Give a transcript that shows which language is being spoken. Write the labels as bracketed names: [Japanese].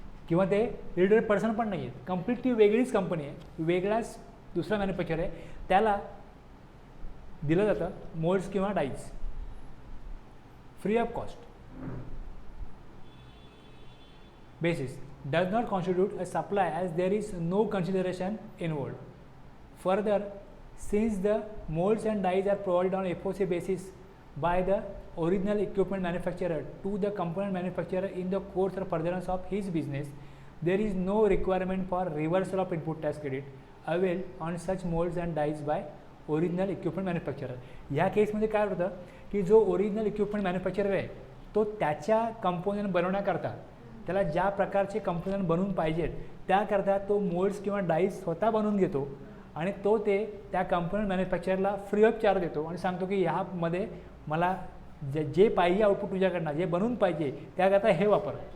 [Marathi] किंवा ते related person पण नाही आहेत, कम्प्लीट ती वेगळीच कंपनी आहे, वेगळाच दुसरा मॅन्युफॅक्चर आहे, त्याला दिलं जातं मोल्ड्स किंवा dies free of cost [English] basis does not constitute a supply as there is no consideration involved. Further, since the molds and dies are provided on FOC basis by the original equipment manufacturer to the component manufacturer in the course or furtherance of his business, there is no requirement for reversal of input tax credit availed on such molds and dies by original equipment manufacturer. [Marathi] ह्या केसमध्ये काय होतं की जो original equipment manufacturer आहे तो त्याच्या component बनवण्याकरता त्याला ज्या प्रकारचे कंपोनंट बनवून पाहिजेत त्याकरता तो मोल्ड्स किंवा डाईज स्वतः बनवून घेतो आणि तो ते त्या कंपोनंट मॅन्युफॅक्चररला फ्री ऑफ चार्ज देतो आणि सांगतो की ह्यामध्ये मला जे पाहिजे आउटपुट तुझ्याकडनं जे बनवून पाहिजे त्याकरता हे वापर.